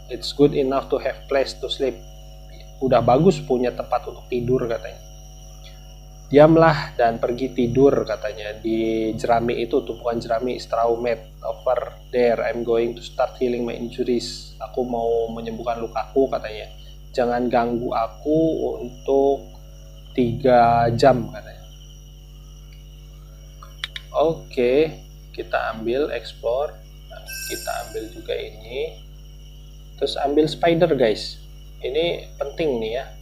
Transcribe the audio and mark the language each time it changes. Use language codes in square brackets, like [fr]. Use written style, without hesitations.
[en] It's good enough to have place to sleep. [id] Udah bagus punya tempat untuk tidur katanya. Diamlah dan pergi tidur katanya di jerami itu, tumpukan jerami, [en] straw mat over there. I'm going to start healing my injuries. [id] Aku mau menyembuhkan lukaku katanya. Jangan ganggu aku untuk 3 jam katanya. Oke, kita ambil explore. Nah, kita ambil juga ini. Terus ambil spider guys. Ini penting nih ya.